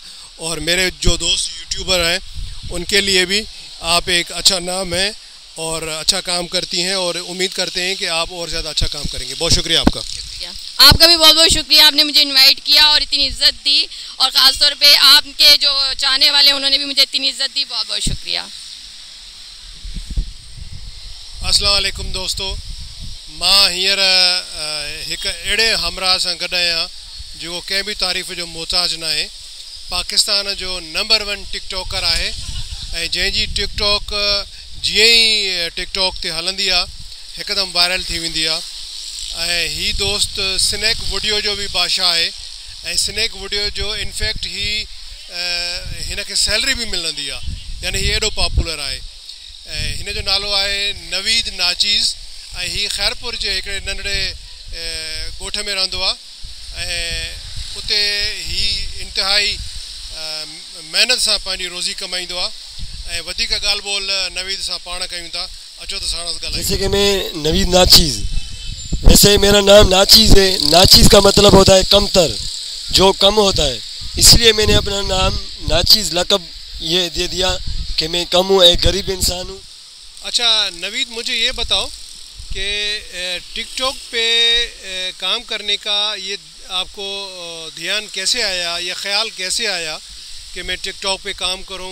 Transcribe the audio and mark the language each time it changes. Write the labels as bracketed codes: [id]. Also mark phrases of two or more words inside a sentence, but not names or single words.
[hi] और मेरे जो दोस्त यूट्यूबर हैं उनके लिए भी आप एक अच्छा नाम है और अच्छा काम करती हैं और उम्मीद करते हैं कि आप और ज़्यादा अच्छा काम करेंगे। बहुत शुक्रिया आपका। आपका भी बहुत बहुत शुक्रिया, आपने मुझे इनवाइट किया और इतनी इज्जत दी, और ख़ास तौर पे आपके जो चाहने वाले उन्होंने भी मुझे इतनी इज्जत दी। बहुत बहुत शुक्रिया। [ar] السلام عليكم [sd] दोस्तों, मां हींअर एक अड़े हमरा सां गॾु आहियां जो कंहिं बि तारीफ़ जो मोहताज न आहे। पाकिस्तान जो नंबर 1 टिकटॉकर आहे ऐं जंहिंजी टिकटॉक जीअं ई टिकटॉक ते हलंदी आहे हिकदमि वायरल थी वेंदी आहे। ऐं हीअ दोस्त स्नैक वीडियो जो भी बादशाह है ऐं स्नैक वीडियो जो इनफैक्ट ही हिन खे सैलरी भी मिलंदी आहे, यानी हीअ एॾो पॉपुलर आहे। ऐं हिन जो नालो आहे नवीद नाचीज़ ऐं हीअ खैरपुर जे हिकिड़े नंढड़े ॻोठ में रहंदो आहे ऐं उते हीअ इंतिहाई महिनत सां पंहिंजी रोज़ी कमाईंदो आहे। ऐं वधीक ॻाल्हि ॿोल नवीद सां पाण कयूं था। अचो त साण ॻाल्हायूं। [hi] जैसे कि मैं नवीद नाचीज़, वैसे मेरा नाम नाचीज़ है। नाचीज़ का मतलब होता है कमतर, जो कम होता है, इसलिए मैंने अपना नाम नाचीज़ लक़ब ये दे दिया कि मैं कम हूँ, एक गरीब इंसान हूँ। अच्छा नवीद, मुझे ये बताओ कि टिकटॉक पे काम करने का ये आपको ध्यान कैसे आया, ये ख्याल कैसे आया कि मैं टिकटॉक पे काम करूं?